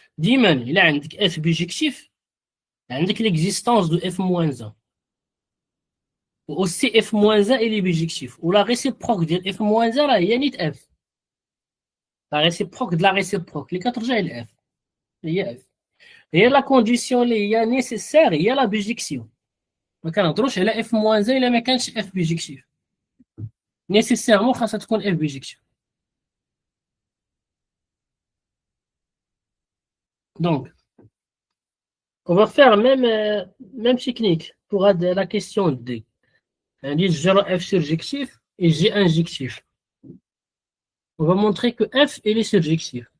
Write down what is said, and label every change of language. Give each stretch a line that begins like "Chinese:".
Arabic: ديما
French: il a
Arabic: عندك
French: F bijectif, عندك l'existence de F-1. Aussi F-1 il est bijectif. Ou la réciproque de F-1
Arabic: هي نيت
French: F. La réciproque de la réciproque. Les quatre il est F. Il y a F. Et la condition
Arabic: اللي هي
French: nécessaire هي la bijection.
Arabic: ما كنهضروش على F-1 إلا ما كانش F bijectif.
French: Nécessairement
Arabic: خاصها تكون
French: F bijectif. Donc, On va faire même technique pour la question D. On dit 0F surjectif et G injectif. On va montrer que F, il est surjectif.